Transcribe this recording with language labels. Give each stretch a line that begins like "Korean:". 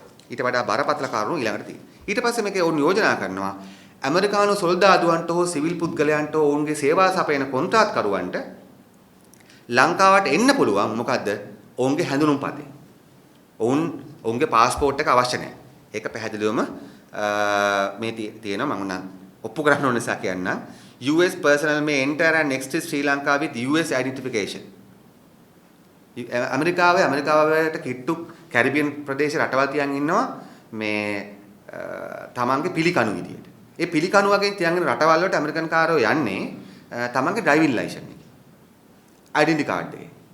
Sinhala: ඊට වඩා බරපතල කාරණු ඊළඟට තියෙනවා. ඊට පස්සේ මේකේ ඕන් යෝජනා කරනවා ඇමරිකානු සොල්දාදුවන්ට හෝ සිවිල් පුද්ගලයන්ට හෝ ඔවුන්ගේ සේවා සපයන කොන්ත්‍රාත්කරුවන්ට ලංකාවට එන්න පුළුවන් මොකද්ද? ඔවුන්ගේ හැඳුනුම්පතේ. ඔවුන්ගේ පාස්පෝර්ට් එක අවශ්‍ය නැහැ. ඒක පැහැදිලිවම මේ තියෙනවා මම නම් ඔප්පු කරන්න ඕන නිසා කියන්නම්.
English: US personnel may enter and exit Sri Lanka with US identification.
Sinhala: ඇමරිකාවට කිට්ටු කැරිබියන් ප්‍රදේශ රටවල් තියන් ඉන්නවා මේ තමන්ගේ පිළිකණු විදියට. ඒ පිළිකණු වගේ තියන් ඉන්න රටවල් වලට ඇමරිකන් කාරයෝ යන්නේ තමන්ගේ ඩ්‍රයිවිං ලයිසන් එක. ඩෙන්ටි කාඩ් එක.